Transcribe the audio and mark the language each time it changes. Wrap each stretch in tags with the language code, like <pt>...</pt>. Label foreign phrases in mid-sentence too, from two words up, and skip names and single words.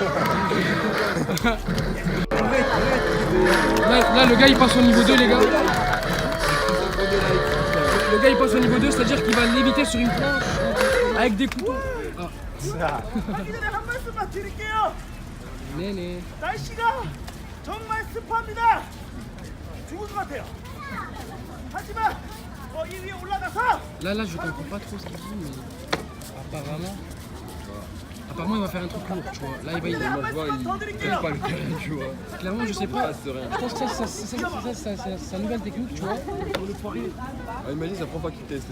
<fr>Là, le gars, il passe au niveau 2, les gars. Le gars, il passe au niveau 2, c'est-à-dire qu'il va l'éviter sur une planche avec des couteaux. Ah. Néné.</fr> <ko>날씨가 정말 습합니다. 죽을 것 같아요. 하지만 이 위에 올라가서</ko> <fr>Là, je comprends pas trop ce qu'il dit, mais apparemment, il va faire un truc lourd, tu vois. Là, il va. Moi, je vois, il connaît pas le terrain, tu vois. Clairement, je sais pas. C'est rien. Je pense que c'est une nouvelle technique, tu vois. Pour le poirier. Ah, imagine, c'est la première fois qu'il teste.</fr>